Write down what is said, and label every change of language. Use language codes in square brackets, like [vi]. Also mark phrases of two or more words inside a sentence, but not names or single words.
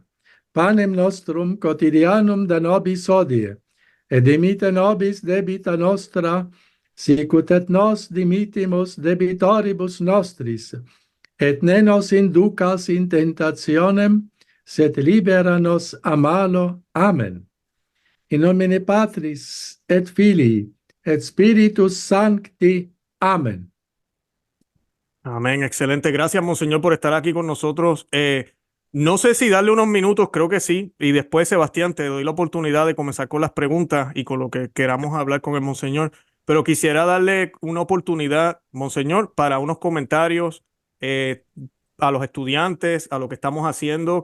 [la] Panem nostrum quotidianum da nobis hodie, et dimite nobis debita nostra, sicut et nos dimittimus debitoribus nostris, et ne nos inducas in tentationem, sed libera nos a malo. Amen. In nomine Patris et Filii et Spiritus Sancti. Amén. [es] Amén, excelente. Gracias, Monseñor, por estar aquí con nosotros. No sé si darle unos minutos, creo que sí. Y después, Sebastián, te doy la oportunidad de comenzar con las preguntas y con lo que queramos hablar con el Monseñor. Pero quisiera darle una oportunidad, Monseñor, para unos comentarios a los estudiantes, a lo que estamos haciendo.